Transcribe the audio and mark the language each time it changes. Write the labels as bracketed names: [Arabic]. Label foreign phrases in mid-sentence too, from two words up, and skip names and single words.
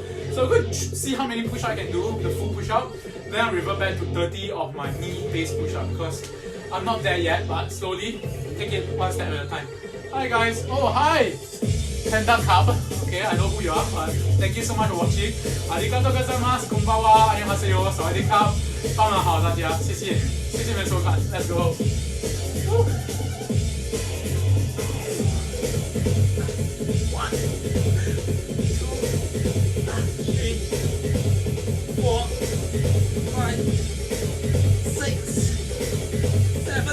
[English] So I'm going to see how many push-up I can do, the full push-up. Then I'll revert back to 30 of my knee-based push-up because I'm not there yet, but slowly, take it one step at a time. Hi guys, oh hi! Panda Cub. Okay, I know who you are, but thank you so much for watching. [Japanese] ありがとうございます、こんばんは, [Korean] annyeonghaseyo, sawadee-krap, [Chinese] 傍晚好大家，谢谢你们收看 ， [English] Let's go。 [Chinese] 1, 2, 3, 4, 5, 6, 7.